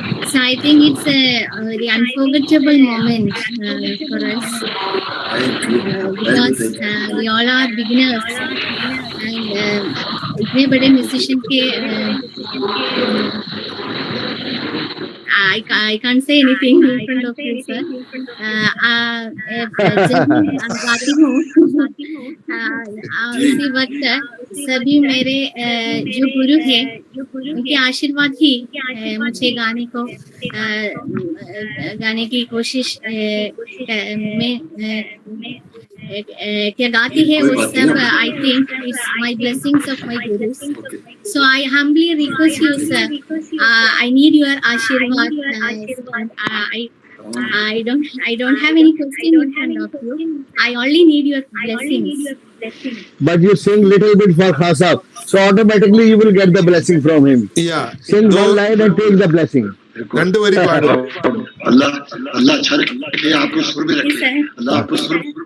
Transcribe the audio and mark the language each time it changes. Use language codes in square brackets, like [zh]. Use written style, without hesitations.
[en] So I think it's a very unforgettable moment for us because we all are beginners and [hi] इतने बड़े musician के [en] I can't say anything in front of you, sir. [hi] जब मैं गाती हूँ उसी वक्त सभी मेरे जो गुरु हैं उनके आशीर्वाद ही मुझे गाने की कोशिश में क्या गाती है वो सब [en] I think it's my blessings of my gurus. So I humbly request you, sir. I need your Ashirwad. I don't have any question in front of you. I only need your blessings. But you sing little bit for Khan Sahab, so automatically you will get the blessing from him. Yeah. Sing one line and take the blessing. रंडू वरी पाड़ो. [hi] अल्लाह अच्छा रखे, आपको सुर में रखे. अल्लाह आपको सुर